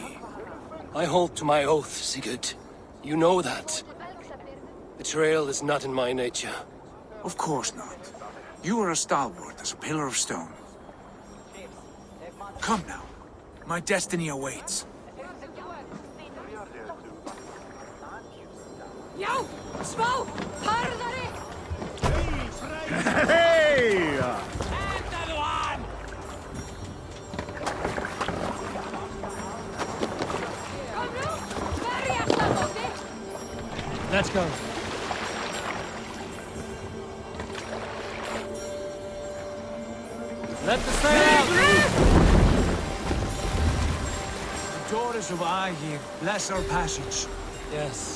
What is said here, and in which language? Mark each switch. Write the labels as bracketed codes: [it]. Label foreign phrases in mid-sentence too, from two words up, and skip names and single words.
[en] I hold to my oath, Sigurd. You know that. Betrayal is not in my nature. Of course not. You are as stalwart as a pillar of stone. Come now. My destiny awaits. [is] Já, smá, harðari! Hey! Endaðu hann! Komdu, verjast að móti! [en] Let's go. Let the sail out! The daughters of Aegir bless our passage. Yes.